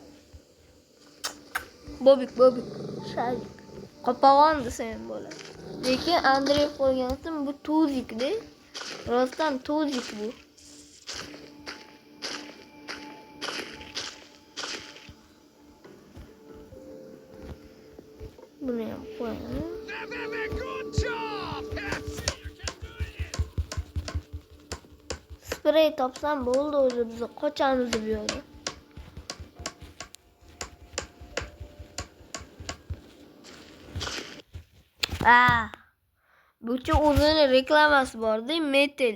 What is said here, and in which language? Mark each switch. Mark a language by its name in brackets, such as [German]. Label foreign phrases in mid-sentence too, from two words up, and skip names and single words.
[Uzbek] Bobik. Shalik. Qopag'on desam bo'ladi. Lekin Andrey qo'ygansin bu tuzikda. Rostdan tuzik bu. Buni ham qo'yamiz. [English] Good job! Yes, you can do it! [Uzbek] Sprey topsam bo'ldi o'zi biz qochamiz bu yo'lda. Bucha o'zini reklamasi bor-da, Metel.